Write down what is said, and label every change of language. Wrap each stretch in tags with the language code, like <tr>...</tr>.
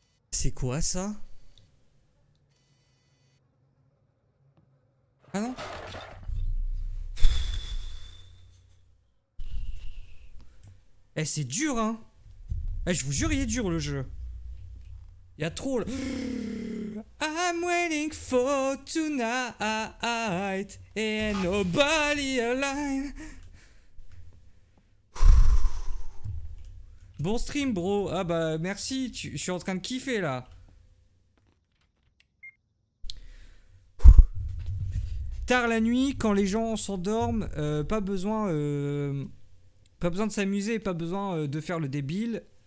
<fr>C'est quoi ça? Ah non? Eh, c'est dur, hein? Eh, je vous jure, il est dur le jeu. Il y a trop là.</fr> <en>I'm waiting for tonight and nobody alive.</en> <fr>Bon stream, bro. Ah bah merci, je suis en train de kiffer là. Tard la nuit, quand les gens s'endorment, pas besoin de s'amuser, pas besoin de faire le débile.</fr>